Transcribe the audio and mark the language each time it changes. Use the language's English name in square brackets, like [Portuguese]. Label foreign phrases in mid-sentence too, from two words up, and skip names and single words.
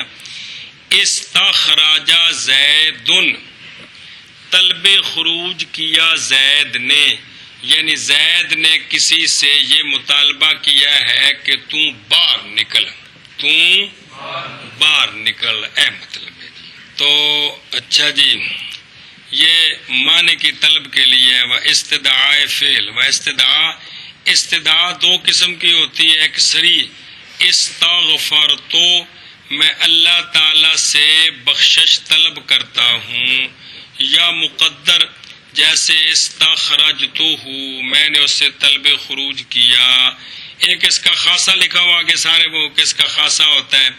[Urdu] استخراج زید، طلب خروج کیا زید نے، یعنی زید نے کسی سے یہ مطالبہ کیا ہے کہ تو باہر نکل، تو باہر نکل، اے مطلب ہے جی۔ تو اچھا جی، یہ معنی کی طلب کے لیے و استدعاء فعل و استدعاء 2 قسم کی ہوتی ہے، ایک سری استغفر تو میں اللہ تعالی سے بخشش طلب کرتا ہوں، یا مقدر جیسے استخرجتہ میں نے اس سے طلب خروج کیا۔ ایک اس کا خاصہ لکھا ہوا آگے سارے، وہ کس کا خاصہ ہوتا ہے؟